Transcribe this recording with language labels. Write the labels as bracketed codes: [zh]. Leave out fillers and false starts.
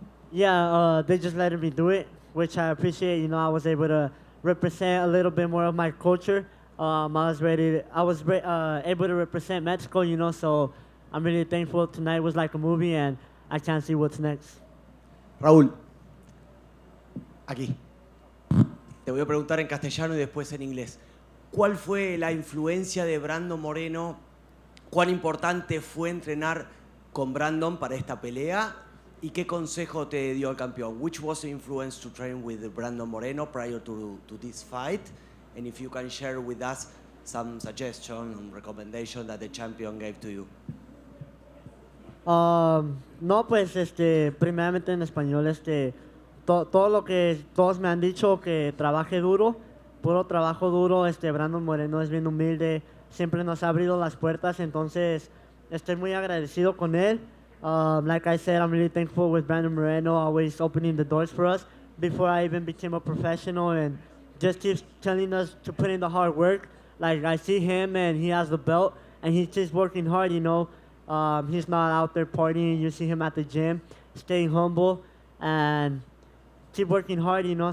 [en] Yeah, they just let me do it, which I appreciate. You know, I was able to represent a little bit more of my culture. I was able to represent Mexico, you know, so I'm really thankful. Tonight was like a movie, and I can't see what's next. [es] Raúl, aquí. Te voy a preguntar en castellano y después en inglés. ¿Cuál fue la influencia de Brandon Moreno? ¿Cuán importante fue entrenar con Brandon para esta pelea? ¿Y qué consejo te dio el campeón? [en] Which was the influence to train with Brandon Moreno prior to this fight? And if you can share with us some suggestion and recommendation that the champion gave to you. [es] No, pues, primeramente en español, todo lo que todos me han dicho, que trabaje duro, puro trabajo duro. Brandon Moreno es bien humilde, siempre nos ha abrido las puertas, entonces estoy muy agradecido con él. [en] Like I said, I'm really thankful with Brandon Moreno, always opening the doors for us before I even became a professional, and just keeps telling us to put in the hard work. Like, I see him and he has the belt and he's just working hard, you know. He's not out there partying. You see him at the gym, staying humble and keep working hard, you know.